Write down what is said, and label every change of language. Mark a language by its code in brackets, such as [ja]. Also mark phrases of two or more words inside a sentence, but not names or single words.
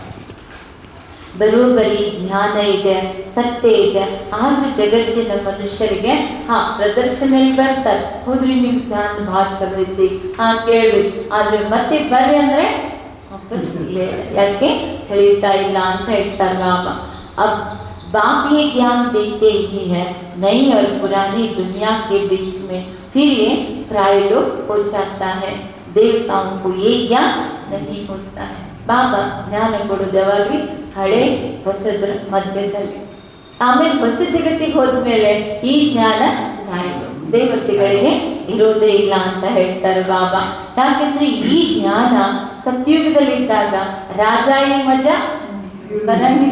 [kn] ಬರೋಬ್ಬರಿ ಜ್ಞಾನ ಇದೆ, ಸತ್ಯ ಇದೆ, ಆದ್ರೂ ಜಗತ್ತಿನ ಮನುಷ್ಯರಿಗೆ ಪ್ರದರ್ಶನಲ್ಲಿ ಬರ್ತಾರೆ, ಹೋದ್ರಿ ನಿಮ್ ಜ್ಞಾನ ಭಾಳ ಚಲೋ ಐತಿ, ಕೇಳ್ರಿ, ಆದ್ರೆ ಮತ್ತೆ ಬರ್ರಿ ಅಂದ್ರೆ ವಾಪಸ್ ಇಲ್ಲೇ, ಯಾಕೆ ಕಳೀತಾ ಇಲ್ಲ ಅಂತ ಹೇಳ್ತಾರೆ ಬಾಬಾ. [hi] अब बाप ये ज्ञान देते ही है, नई और पुरानी दुनिया के बीच में फिर ये प्रायलोक हो जाता है, देवताओं को ये ज्ञान नहीं होता है. [kn] ಬಾಬಾ ಜ್ಞಾನ ಕೊಡೋದು ಯಾವಾಗ್ಲಿ ಹಳೆ ಹೊಸದ್ರ ಮಧ್ಯದಲ್ಲಿ. ಆಮೇಲೆ ಹೊಸ ಜಗತ್ತಿಗೆ ಹೋದ್ಮೇಲೆ ಈ ಜ್ಞಾನ ದೇವತೆಗಳಿಗೆ ಇರೋದೇ ಇಲ್ಲ ಅಂತ ಹೇಳ್ತಾರೆ ಬಾಬಾ. ಯಾಕೆಂದ್ರೆ ಈ ಜ್ಞಾನ ಸತ್ಯುಗದಲ್ಲಿದ್ದಾಗ ರಾಜಾಯಿ ಮಜಾ ಬರಂಗಿಲ್ಲ.